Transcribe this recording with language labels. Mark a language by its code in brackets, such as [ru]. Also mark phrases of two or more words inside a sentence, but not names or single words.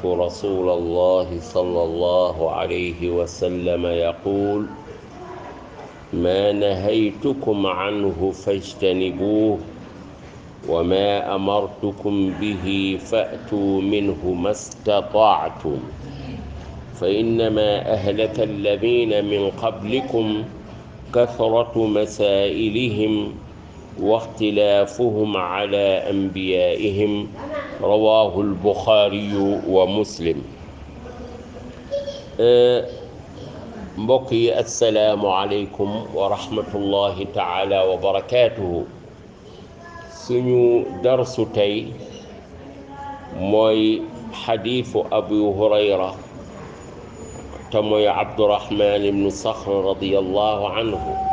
[ar] رسول الله صلى الله عليه وسلم يقول: ما نهيتكم عنه فاجتنبوه، وما أمرتكم به فأتوا منه ما استطعتم، فإنما أهلك الذين من قبلكم كثرة مسائلهم واختلافهم على أنبيائهم. رواه البخاري ومسلم. [wo] mbokk yi [ar] السلام عليكم ورحمة الله تعالى وبركاته. [wo] suñu darsu tey mooy xadiisu abu hurayra te mooy abdurahman ibnu saxr [ar] رضي الله عنه.